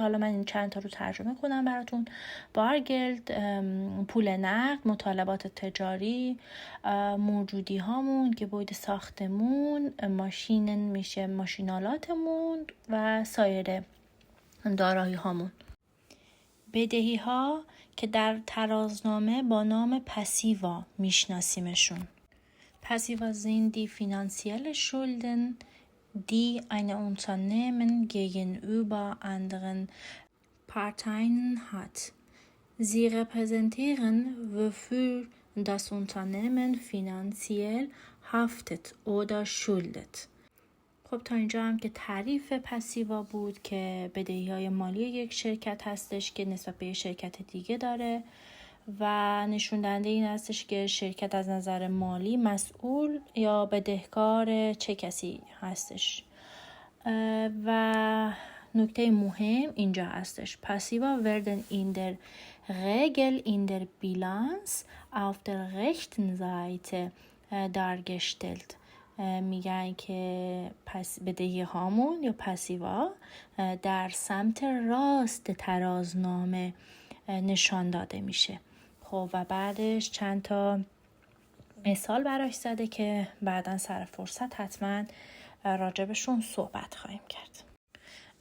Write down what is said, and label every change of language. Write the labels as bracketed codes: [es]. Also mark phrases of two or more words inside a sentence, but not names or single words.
[fa] حالا من این چند تا رو ترجمه کنم براتون. بارگلد، پول نقد، مطالبات تجاری، موجودی هامون که بود ساختمون، ماشین میشه ماشینالاتمون و سایر دارایی هامون. بدهی ها که در ترازنامه با نام پسیوا میشناسیمشون. [de] Passiva sind die finanziellen Schulden, die ein Unternehmen gegenüber anderen Parteien hat. Sie repräsentieren, wofür das Unternehmen finanziell haftet oder schuldet. [fa] خب تا اینجا هم که تعریف پسیوا بود که بدهی‌های مالی یک شرکت هستش که نسبت به یک شرکت دیگه داره و نشون دهنده این هستش که شرکت از نظر مالی مسئول یا بدهکار چه کسی هستش. و نکته مهم اینجا هستش. [de] Passiva werden in der Regel in der Bilanz auf der rechten Seite dargestellt. [fa] میگن که بدهی هامون یا پسیوا در سمت راست ترازنامه نشان داده میشه. خب و بعدش چند تا مثال براش زده که بعداً سر فرصت حتما راجبشون صحبت خواهیم کرد.